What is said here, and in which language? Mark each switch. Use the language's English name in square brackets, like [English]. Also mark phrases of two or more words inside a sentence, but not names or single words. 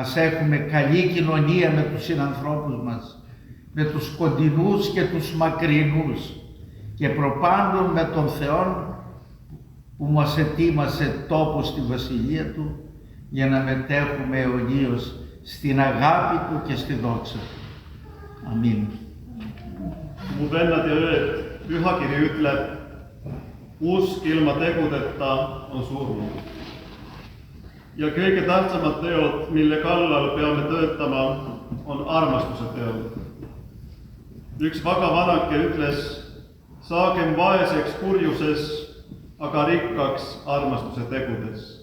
[Greek] Ας έχουμε καλή κοινωνία με τους συνανθρώπους μας, με τους κοντινούς και τους μακρινούς και προπάντων με τον Θεό που μας ετοίμασε τόπο στη Βασιλεία Του για να μετέχουμε αιωνίως στην αγάπη Του και στη δόξα Του. Αμήν. [Estonian] Mu vennad ja ööd, pühakiri ütleb, usk ilma tegudeta on surnud. Ja kõige tähtsamad teod, mille kallal peame töötama, on armastuse teod. Üks vaga vanake ütles, saagem vaeseks kurjuses, aga rikkaks armastuse tegudes.